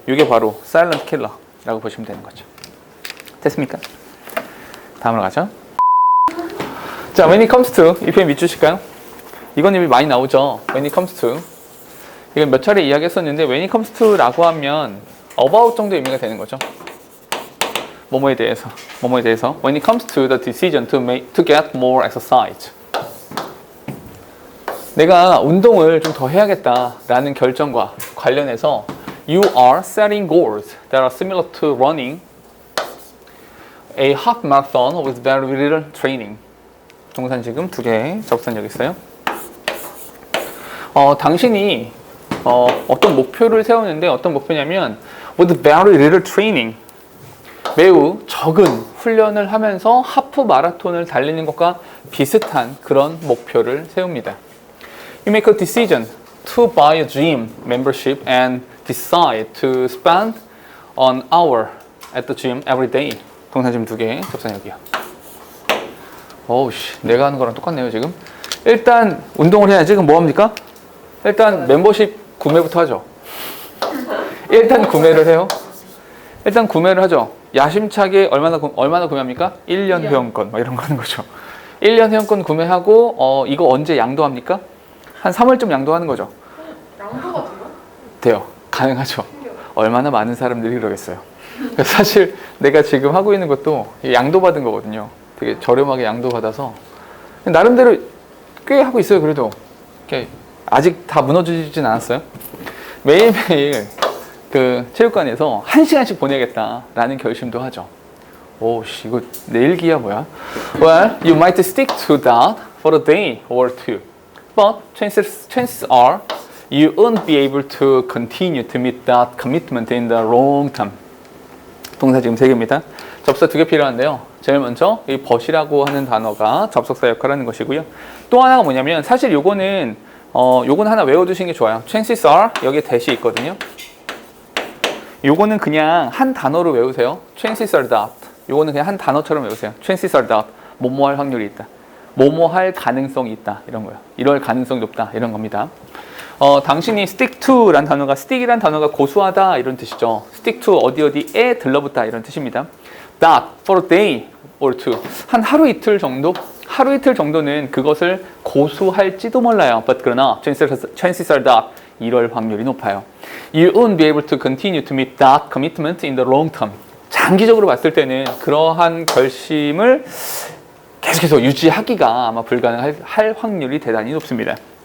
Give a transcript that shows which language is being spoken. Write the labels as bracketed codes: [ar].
[ko] 이게 바로 [en] silent killer [ko] 라고 보시면 되는 거죠. 됐습니까? 다음으로 가죠. [en] 자, when it comes to [ko] 이 표현 밑주실까요? 이건 이미 많이 나오죠. [en] when it comes to [ko] 이건 몇 차례 이야기했었는데, when it comes to라고 하면 about 정도 의미가 되는 거죠. 뭐뭐에 대해서 [en] when it comes to the decision to get more exercise. [ko] 내가 운동을 좀 더 해야겠다라는 결정과 관련해서 [en] you are setting goals that are similar to running a half marathon with very little training. [ko] 동산 지금 두 개, 접선 여기 있어요. 당신이 어떤 목표를 세우는데, 어떤 목표냐면 [en] with very little training, [ko] 매우 적은 훈련을 하면서 하프 마라톤을 달리는 것과 비슷한 그런 목표를 세웁니다. [en] You make a decision to buy a gym membership and decide to spend an hour at the gym every day. [ko] 동사 지금 두 개, 접선 여기요. 어우씨, 내가 하는 거랑 똑같네요 지금. 일단 운동을 해야지. 그럼 뭐 합니까? 일단 멤버십 구매부터 하죠. 일단 구매를 해요. 일단 구매를 하죠. 야심차게 얼마나 구매합니까? 1년 회원권 막 이런 거 하는 거죠. 1년 회원권 구매하고 이거 언제 양도합니까? 한 3월쯤 양도하는 거죠. 양도가 돼요? 돼요. 가능하죠. 얼마나 많은 사람들이 그러겠어요. 사실 내가 지금 하고 있는 것도 양도받은 거거든요. 되게 저렴하게 양도받아서 나름대로 꽤 하고 있어요. 그래도 이렇게 아직 다 무너지진 않았어요. 매일매일 그 체육관에서 1시간씩 보내겠다라는 결심도 하죠. 오씨, 이거 내일기야 뭐야? [en] Well, you might stick to that for a day or two, but chances are you won't be able to continue to meet that commitment in the long term. [ko] 동사 지금 3개입니다. 접속 2개 필요한데요. 제일 먼저 이 but이라고 하는 단어가 접속사 역할을 하는 것이고요. 또 하나가 뭐냐면 사실 요거는 하나 외워두시는 게 좋아요. [en] chances are [ko] 여기에 대시 있거든요. 요거는 그냥 한 단어로 외우세요. [en] chances are that. [ko] 요거는 그냥 한 단어처럼 외우세요. [en] chances are that. [ko] 뭐뭐 할 확률이 있다. 뭐뭐 할 가능성이 있다. 이런 거예요. 이럴 가능성이 높다. 이런 겁니다. 당신이 stick to란 단어가 stick이란 단어가 고수하다 이런 뜻이죠. stick to 어디에 들러붙다 이런 뜻입니다. [en] that for a day or two. [ko] 한 하루 이틀 정도? 하루 이틀 정도는 그것을 고수할지도 몰라요. but 그러나 [en] chances are that [ko] 이럴 확률이 높아요. [en] You won't be able to continue to meet that commitment in the long term. [ko] 장기적으로 봤을 때는 그러한 결심을 계속해서 유지하기가 아마 불가능할 확률이 대단히 높습니다.